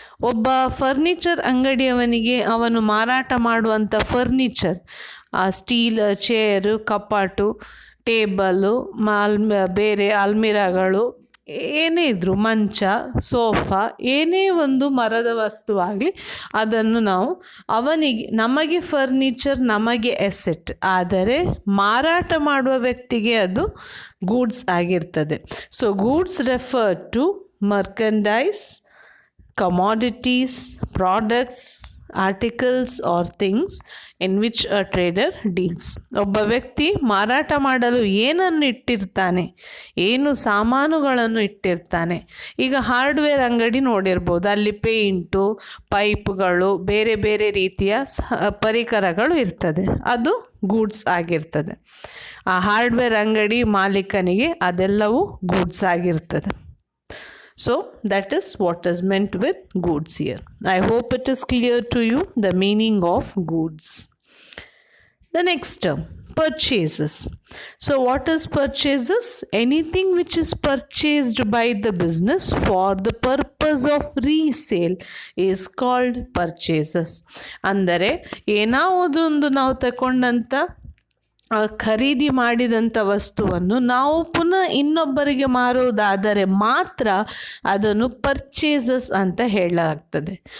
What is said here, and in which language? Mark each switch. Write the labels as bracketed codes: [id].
[kn] ಒಬ್ಬ ಫರ್ನಿಚರ್ ಅಂಗಡಿಯವನಿಗೆ ಅವನು ಮಾರಾಟ ಮಾಡುವಂಥ ಫರ್ನಿಚರ್, ಸ್ಟೀಲ್ ಚೇರು, ಕಪಾಟು, ಟೇಬಲು, ಬೇರೆ ಅಲ್ಮಿರಾಗಳು, ಏನೇ ಇದ್ದರೂ ಮಂಚ, ಸೋಫಾ, ಏನೇ ಒಂದು ಮರದ ವಸ್ತುವಾಗಲಿ ಅದನ್ನು ನಾವು ನಮಗೆ ಫರ್ನಿಚರ್, ನಮಗೆ ಎಸೆಟ್, ಆದರೆ ಮಾರಾಟ ಮಾಡುವ ವ್ಯಕ್ತಿಗೆ ಅದು ಗೂಡ್ಸ್ ಆಗಿರ್ತದೆ. [en] So goods refer to merchandise, commodities, products, articles or things in which a trader deals. [kn] ಒಬ್ಬ ವ್ಯಕ್ತಿ ಮಾರಾಟ ಮಾಡಲು ಏನನ್ನು ಇಟ್ಟಿರ್ತಾನೆ, ಏನು ಸಾಮಾನುಗಳನ್ನು ಇಟ್ಟಿರ್ತಾನೆ. ಈಗ ಹಾರ್ಡ್ವೇರ್ ಅಂಗಡಿ ನೋಡಿರ್ಬೋದು, ಅಲ್ಲಿ ಪೇಂಟು, ಪೈಪ್ಗಳು, ಬೇರೆ ಬೇರೆ ರೀತಿಯ ಪರಿಕರಗಳು ಇರ್ತದೆ, ಅದು ಗೂಡ್ಸ್ ಆಗಿರ್ತದೆ. ಆ ಹಾರ್ಡ್ವೇರ್ ಅಂಗಡಿ ಮಾಲೀಕನಿಗೆ ಅದೆಲ್ಲವೂ ಗೂಡ್ಸ್ ಆಗಿರ್ತದೆ. [en] So that is what is meant with goods here. I hope it is clear to you the meaning of goods. The next term, purchases. So what is purchases? Anything which is purchased by the business for the purpose of resale is called purchases. [kn] ಅಂದರೆ ಏನಾವುದೊಂದು ನಾವು ತಗೊಂಡಂಥ ಖರೀದಿ ಮಾಡಿದಂಥ ವಸ್ತುವನ್ನು ನಾವು ಪುನಃ ಇನ್ನೊಬ್ಬರಿಗೆ ಮಾರುವುದಾದರೆ ಮಾತ್ರ ಅದನ್ನು ಪರ್ಚೇಸಸ್ ಅಂತ ಹೇಳಲಾಗ್ತದೆ.